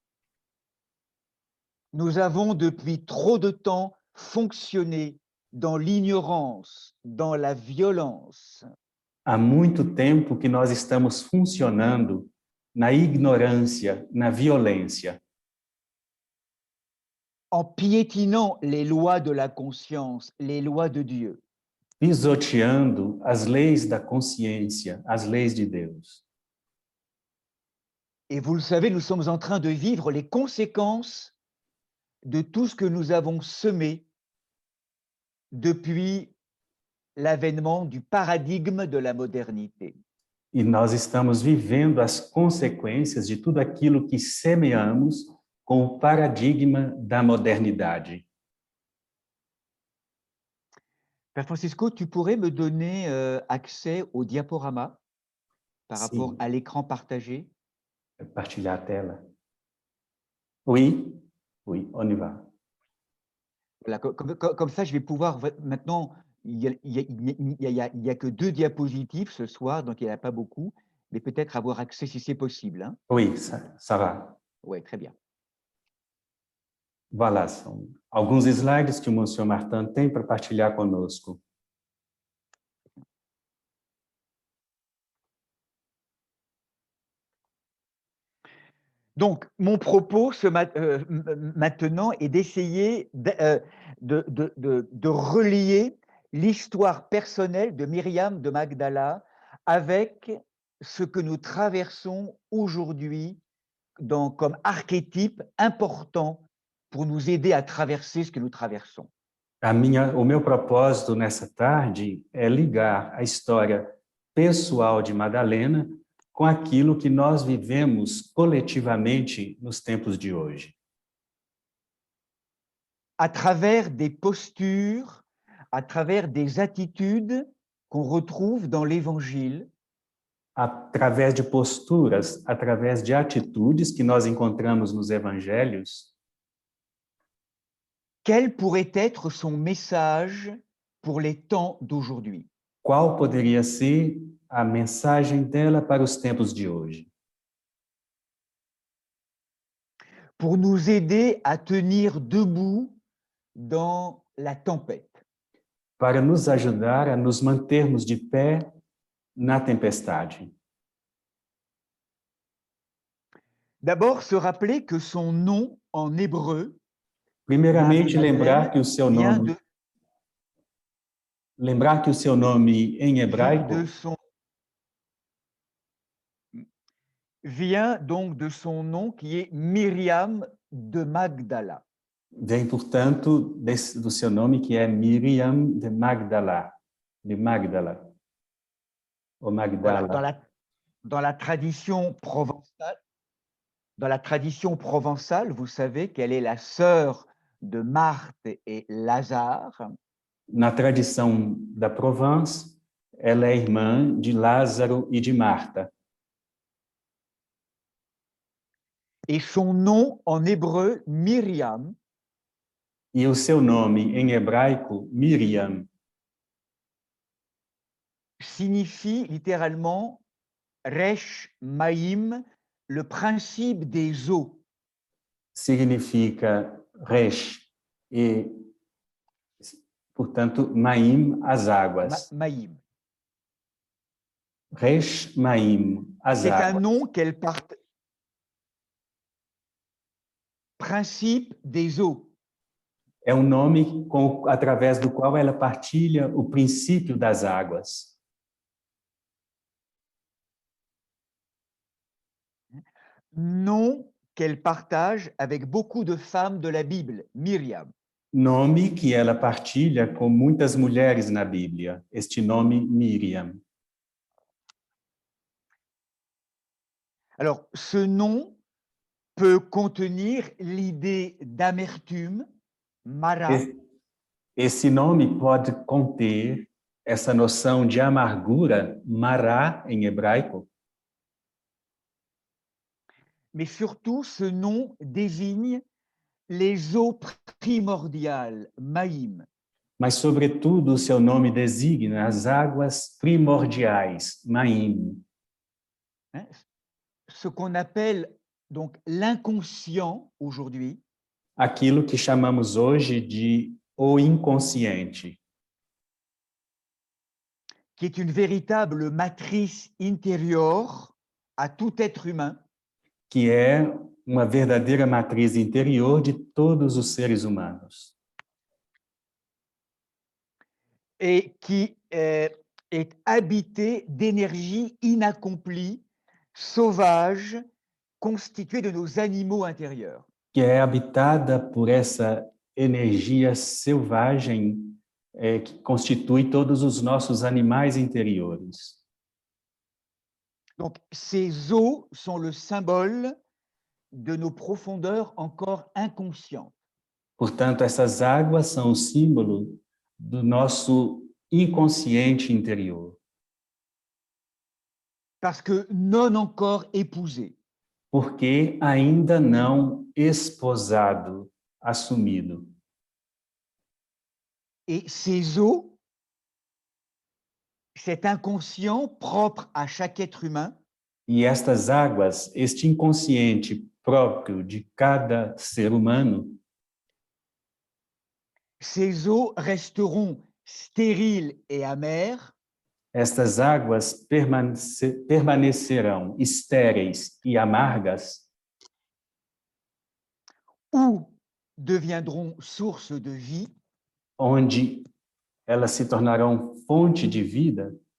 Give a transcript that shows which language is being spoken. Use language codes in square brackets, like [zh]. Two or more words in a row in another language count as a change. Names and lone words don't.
[fr] Nous avons depuis trop de temps fonctionné dans l'ignorance, dans la violence, [pt] Há muito tempo que nós estamos funcionando na ignorância, na violência, [fr] en piétinant les lois de la conscience, les lois de Dieu. [pt] pisoteando as leis da consciência, as leis de Deus. [fr] Et vous le savez, nous sommes en train de vivre les conséquences de tout ce que nous avons semé depuis l'avènement du paradigme de la modernité. [pt] E nós estamos vivendo as consequências de tudo aquilo que semeamos com o paradigma da modernidade. [fr] Père Francisco, tu pourrais me donner accès au diaporama par rapport [pt] Sim, [fr] à l'écran partagé? [pt] partilhar a tela. [fr] Oui, oui, on y va. Voilà, comme ça, je vais pouvoir maintenant, il y a que 2 diapositives ce soir, donc il n'y en a pas beaucoup, mais peut-être avoir accès si c'est possible, hein? Oui, ça va. Ouais, très bien. Voilà, [pt] são alguns slides que o Monsenhor Martin tem para partilhar conosco. [fr] Donc, mon propos maintenant est d'essayer de relier l'histoire personnelle de Myriam de Magdala avec ce que nous traversons aujourd'hui comme archétype important pour nous aider à traverser ce que nous traversons. [pt] O meu propósito nessa tarde é ligar a história pessoal de Madalena com aquilo que nós vivemos coletivamente nos tempos de hoje. [fr] À travers des postures, à travers des attitudes qu'on retrouve dans l'Évangile, [pt] Através de posturas, através de atitudes que nós encontramos nos evangelhos, [fr] quel pourrait être son message pour les temps d'aujourd'hui? [pt] qual poderia ser a mensagem dela para os tempos de hoje? [fr] Pour nous aider à tenir debout dans la tempête. [pt] Para nos ajudar a nos mantermos de pé na tempestade. [fr] D'abord, se rappeler que son nom en hébreu, [pt] Primeiramente, [fr] Marie-Madeleine, vient de, [pt] lembrar que o seu nome em hebraico [fr] vient donc de son nom qui est Myriam de Magdala. [pt] vem, portanto, do seu nome que é Miriam de Magdala, ou Magdala. [fr] Voilà, dans la tradition provençale, vous savez qu'elle est la sœur de Marthe et Lazare. [pt] Na tradição da Provence, ela é irmã de Lázaro e de Marta. [fr] Et son nom en hébreu, Myriam, [pt] e o seu nome em hebraico, Miriam, [fr] signifie littéralement [he] ריש מים, [fr] le principe des eaux. [pt] Significa Resh e, portanto, Maim, as águas. [fr] Maïm. [he] ריש מים, [pt] as águas. [fr] C'est un nom qu'elle partage. Principe des eaux. [pt] É um nome através do qual ela partilha o princípio das águas. [fr] Nom qu'elle partage avec beaucoup de femmes de la Bible, Myriam. [pt] Nome que ela partilha com muitas mulheres na Bíblia, este nome Miriam. [fr] Alors, ce nom peut contenir l'idée d'amertume, mara, [pt] E- Esse nome pode conter essa noção de amargura, mará em hebraico, [fr] mais surtout ce nom désigne les eaux primordiales, maïm, [pt] mas, sobretudo, o seu nome designa as águas primordiais, Maim, [fr] hein, ce qu'on appelle donc l'inconscient aujourd'hui, [pt] aquilo que chamamos hoje de o inconsciente, [fr] qui est une véritable matrice intérieure à tout être humain [pt] que é uma verdadeira matriz interior de todos os seres humanos [fr] et qui est habité d'énergie inaccomplies, sauvages, constituée de nos animaux intérieurs. [pt] que é habitada por essa energia selvagem que constitui todos os nossos animais interiores. [fr] Donc, ces eaux sont le symbole de nos profondeurs encore inconscientes. [pt] Portanto, essas águas são o símbolo do nosso inconsciente interior, [fr] Parce que non encore épousé. [pt] porque ainda não esposado, assumido. [fr] Et ces eaux, cet inconscient propre à chaque être humain, [pt] E estas águas, este inconsciente próprio de cada ser humano, [fr] ces eaux resteront stériles et amères [pt] estas águas permanecerão estéreis e amargas, [fr] ou deviendront source de vie [pt] onde elas se tornarão fonte de vida,